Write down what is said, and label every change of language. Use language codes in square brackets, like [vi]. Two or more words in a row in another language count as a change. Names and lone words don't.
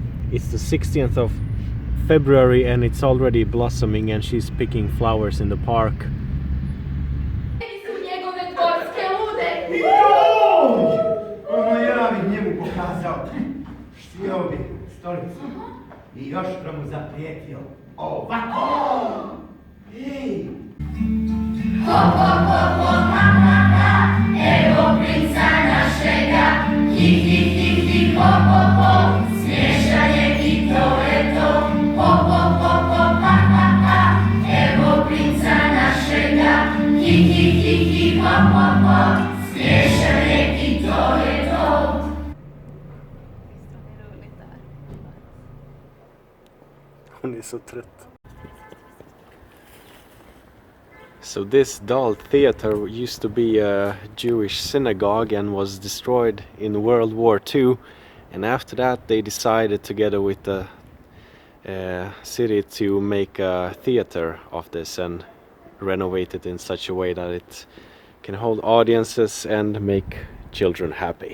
[en] It's the 16th of February and it's already blossoming and she's picking flowers in the park. [hr] Ono ja bih njemu pokazao štio bi stolicu i još mu zaprijetio ovako. Hej! Ho, ho, ho, ho, ha, ha, ha, evo princa našega, hi, hi, hi, hi, ho, ho, ho, smiješan je i to je to, ho, ho, ho, ho, ha, ha, ha, evo princa našega, hi, hi, hi, hi, ho, ho, ho, smiješan je i to je to. [sv] Hon är så trött. [en] So this doll theater used to be a Jewish synagogue and was destroyed in World War II, and after that they decided together with the city to make a theater of this and renovate it in such a way that it can hold audiences and make children happy.